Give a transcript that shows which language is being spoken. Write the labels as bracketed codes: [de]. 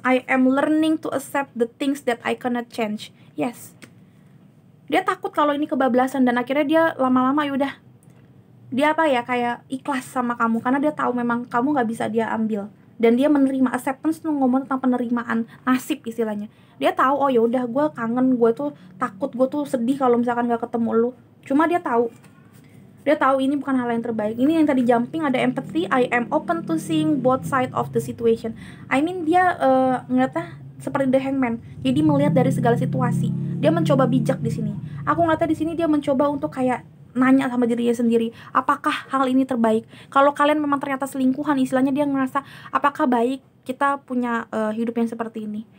[en] I am learning to accept the things that I cannot change. Yes. [id] Dia takut kalau ini kebablasan, dan akhirnya dia lama-lama yaudah dia kayak ikhlas sama kamu karena dia tahu memang kamu nggak bisa dia ambil. Dan dia menerima. Acceptance tuh ngomong tentang penerimaan nasib istilahnya. Dia tahu, oh ya udah, gue kangen, gue tuh takut, gue tuh sedih kalau misalkan nggak ketemu lu. Cuma dia tahu ini bukan hal yang terbaik. Ini yang tadi jumping, ada empathy. [en] I am open to seeing both side of the situation. I mean [id] dia ngeliatnya seperti the hangman. Jadi melihat dari segala situasi. Dia mencoba bijak di sini. Aku ngeliatnya di sini dia mencoba untuk kayak nanya sama dirinya sendiri, apakah hal ini terbaik? Kalau kalian memang ternyata selingkuhan, istilahnya dia ngerasa apakah baik kita punya hidup yang seperti ini?